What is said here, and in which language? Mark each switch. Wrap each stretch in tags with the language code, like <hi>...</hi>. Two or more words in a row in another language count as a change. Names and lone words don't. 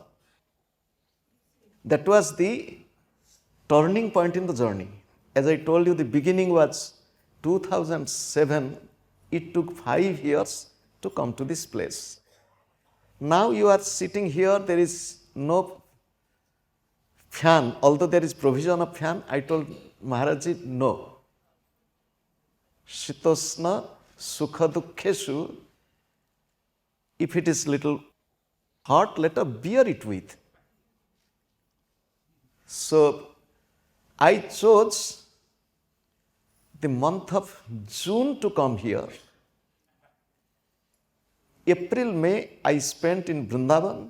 <en>That was the turning point in the journey. As I told you, the beginning was 2007. It took 5 years to come to this place. Now you are sitting here, there is no fan, although there is provision of fan. I told Maharajji, no.</en> <sa>शीतोष्ण सुख दुःखेषु.</sa> <en>If it is little hot, let us bear it with. So I chose the month of June to come here. April, May, I spent in Vrindavan.</en>